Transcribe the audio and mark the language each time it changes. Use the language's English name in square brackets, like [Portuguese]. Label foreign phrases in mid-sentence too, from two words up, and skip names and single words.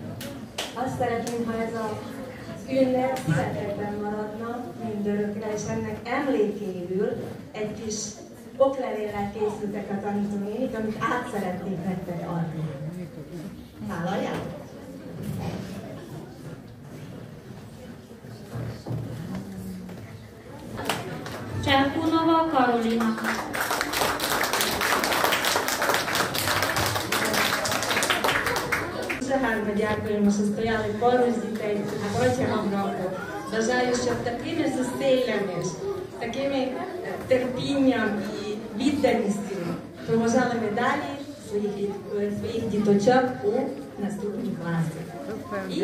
[Hungarian] Azt szeretném, ha ez az ünnep szeretetben maradna mindörökre, és ennek emlékéül egy kis oklevéllel készültek a tanítónénik, amit át szeretnék nektek adni. Vállaljátok? Čerpunova Karolina. [Ukrainian] Гарно дякуємо, що стояли поруч дітей, протягом року. Бажаю, щоб такими зусиллями, такими терпінням і відданістю проважали медалі своїх діточок у наступній класі.